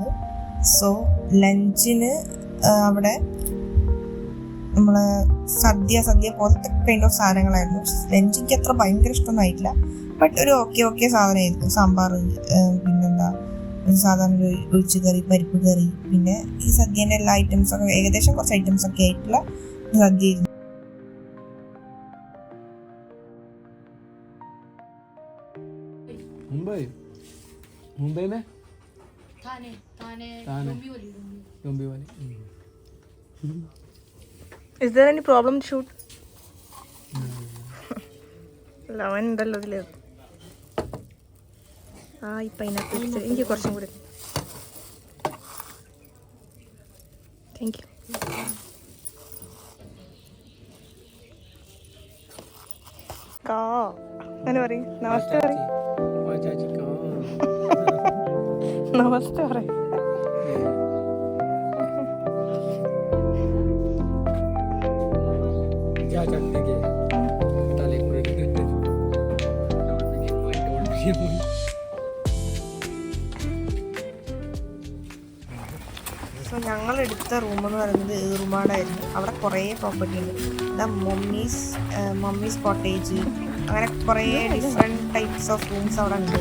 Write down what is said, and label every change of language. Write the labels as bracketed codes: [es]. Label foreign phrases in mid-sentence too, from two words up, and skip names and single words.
[ml] സോ ലഞ്ചിന് അവിടെ നമ്മളെ സദ്യ പോലത്തെ [en] kind of [ml] സാധനങ്ങളായിരുന്നു. ലഞ്ച് എനിക്ക് അത്ര ഭയങ്കര ഇഷ്ടമൊന്നും ആയിട്ടില്ല, ബട്ട് ഒരു ഓക്കെ സാധനമായിരുന്നു. സാമ്പാർ, പിന്നെന്താ സാധാരണ ഒഴിച്ചു കറി, പരിപ്പ് കറി, പിന്നെ ഈ സദ്യേൻ്റെ എല്ലാ ഐറ്റംസൊക്കെ ഏകദേശം കുറച്ച് ഐറ്റംസൊക്കെ ആയിട്ടുള്ള സദ്യയായിരുന്നു. [hi] मुंबई में थाने डोंबिवली [en] Is there any problem to shoot? [ml] ലവൻ ഉണ്ടല്ലോ ഇതിൽ. ഈ പൈനാപ്പിൾ എനിക്ക് കുറച്ചും കൂടി. [en] thank you. [ml] അങ്ങനെ പറയും, നമസ്തേ പറയും, നമസ്തേ പറയും. [hi] क्या चटनी के ताले पूरे [ml] സോ ഞങ്ങൾ എടുത്ത റൂം എന്ന് പറയുന്നത് ഏറുമാടായിരുന്നു. അവിടെ കുറേ പ്രോപ്പർട്ടി ഉണ്ട്. മമ്മീസ് കോട്ടേജ്, അങ്ങനെ കുറേ [en] different types of rooms [ml] അവിടെ ഉണ്ട്.